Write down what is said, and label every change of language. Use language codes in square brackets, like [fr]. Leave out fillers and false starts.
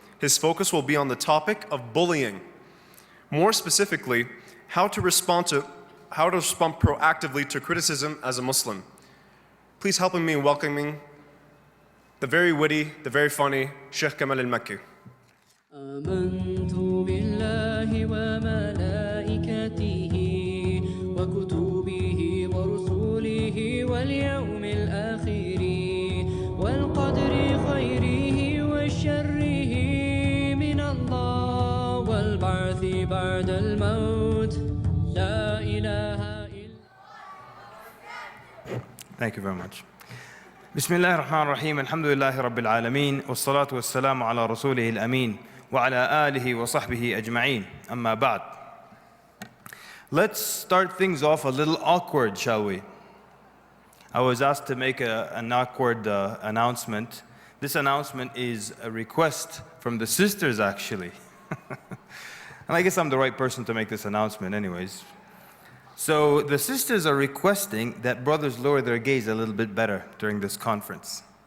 [en] His focus will be on the topic of bullying. More specifically, how to respond proactively to criticism as a Muslim. Please help me in welcoming the very witty, the very funny Sheikh Kamal al-Mekki. [ar] آمنت بالله وملائكته وكتبه ورسله واليوم الآخر والقدر خيره وشره من الله والبعث بعد الموت لا إله إلا. [en] Thank you very much. [ar] بسم الله الرحمن الرحيم الحمد لله رب العالمين والصلاة والسلام على رسوله الأمين وعلى آله وصحبه أجمعين أما بعد. [en] Let's start things off a little awkward, shall we? I was asked to make an awkward announcement. This announcement is a request from the sisters, actually. And I guess I'm the right person to make this announcement anyways. So the sisters are requesting that brothers lower their gaze a little bit better during this conference.